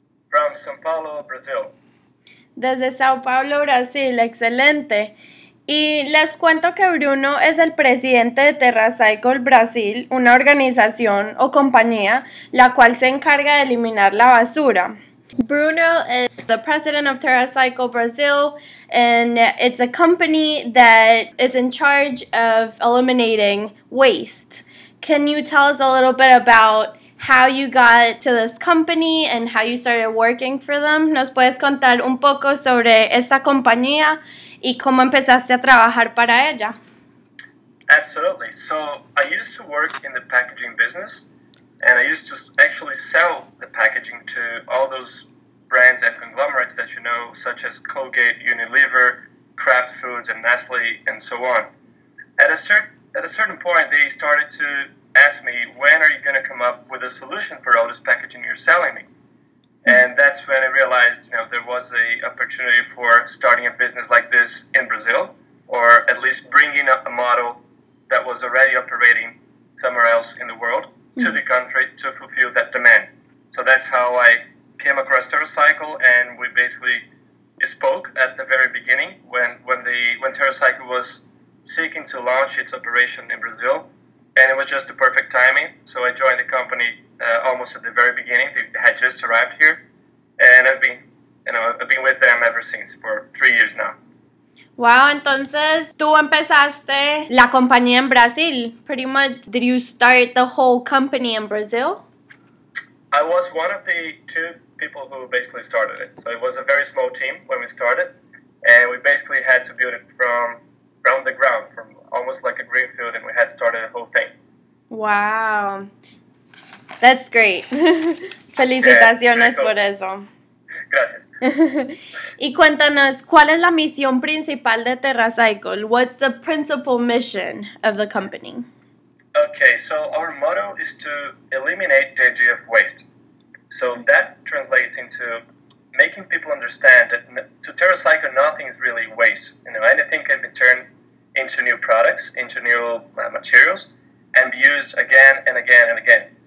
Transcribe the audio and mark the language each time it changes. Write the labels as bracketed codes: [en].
[en] From São Paulo, Brazil. [es] Desde São Paulo, Brasil. Excelente. Y les cuento que Bruno es el presidente de TerraCycle Brasil, una organización o compañía la cual se encarga de eliminar la basura. [en] Bruno is the president of TerraCycle Brazil, and it's a company that is in charge of eliminating waste. Can you tell us a little bit about how you got to this company and how you started working for them? ¿Nos puedes contar un poco sobre esta compañía y cómo empezaste a trabajar para ella? Absolutely. So I used to work in the packaging business. And I used to actually sell the packaging to all those brands and conglomerates that you know, such as Colgate, Unilever, Kraft Foods, and Nestle, and so on. At a certain point, they started to ask me, when are you going to come up with a solution for all this packaging you're selling me? And that's when I realized, you know, there was a opportunity for starting a business like this in Brazil, or at least bringing up a model that was already operating somewhere else in the world to the country to fulfill that demand. So that's how I came across TerraCycle, and we basically spoke at the very beginning when TerraCycle was seeking to launch its operation in Brazil, and it was just the perfect timing. So I joined the company almost at the very beginning. They had just arrived here, and I've been with them ever since for 3 years now. [es] Wow, entonces tú empezaste la compañía en Brasil. [en] Pretty much, did you start the whole company in Brazil? I was one of the two people who basically started it. So it was a very small team when we started, and we basically had to build it from the ground, from almost like a greenfield, and we had started the whole thing. Wow, that's great. [es] Felicitaciones por eso. Gracias. Y cuéntanos, ¿cuál es la misión principal de TerraCycle? [en] What's the principal mission of the company? Okay, so our motto is to eliminate the idea of waste. So that translates into making people understand that to TerraCycle, nothing is really waste. You know, anything can be turned into new products, into new materials, and be used again and again and again.